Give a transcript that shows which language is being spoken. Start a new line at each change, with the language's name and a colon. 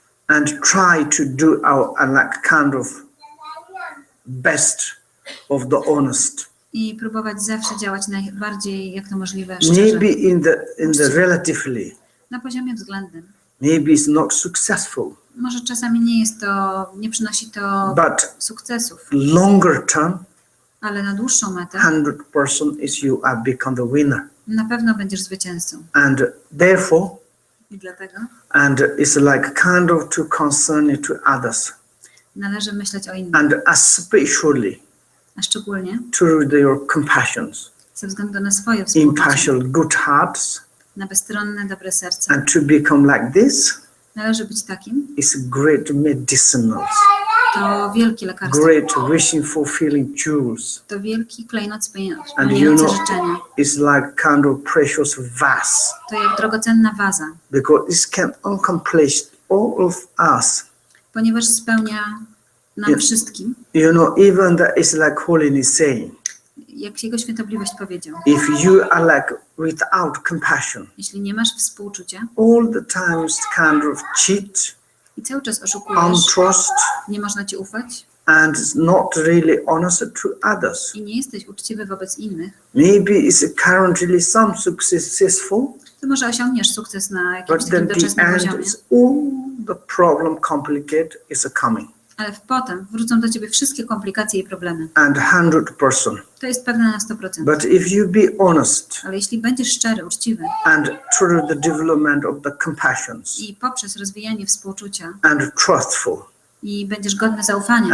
English: and try to do our like kind of best of the honest.
Polish: i próbować zawsze działać najbardziej, jak to możliwe, szczerze,
English: Maybe in the relatively,
Polish: na poziomie względnym.
English: maybe it's not successful,
Polish: Może czasami nie przynosi to
English: but
Polish: sukcesów,
English: longer term,
Polish: ale na dłuższą metę
English: 100% is you are become the winner.
Polish: na pewno będziesz zwycięzcą.
English: And therefore,
Polish: I dlatego
English: and it's like kind of to concern to others,
Polish: należy myśleć o innych,
English: and especially
Polish: a szczególnie
English: through their compassions,
Polish: ze względu na swoje współczucie,
English: impartial good hearts,
Polish: na bezstronne, dobre serce.
English: and to become like this
Polish: Należy być takim.
English: is great medicinals,
Polish: To wielkie lekarstwo.
English: great wishing fulfilling jewels.
Polish: To wielki klejnot
English: And
Polish: spełniający życzenia.
English: it's like kind of precious vase,
Polish: To jak drogocenna waza,
English: because it can accomplish all of us.
Polish: ponieważ spełnia nam wszystkim,
English: You know, even that is like Holiness saying,
Polish: jak jego świętobliwość powiedział.
English: if you are like without compassion,
Polish: Jeśli nie masz współczucia
English: all the times kind of cheat,
Polish: i cały czas oszukujesz,
English: untrust,
Polish: nie można ci ufać
English: and not really honest to others.
Polish: i nie jesteś uczciwy wobec innych,
English: Maybe it's currently some successful,
Polish: to może osiągniesz sukces na jakimś takim
English: then the
Polish: doczesnym
English: end
Polish: poziomie,
English: is all the problem complicate is coming.
Polish: Ale potem wrócą do ciebie wszystkie komplikacje i problemy.
English: And 100%.
Polish: To jest pewne na 100%.
English: But if you be honest
Polish: Ale jeśli będziesz szczery, uczciwy
English: and through the development of the compassions
Polish: i poprzez rozwijanie współczucia
English: and trustful
Polish: i będziesz godny zaufania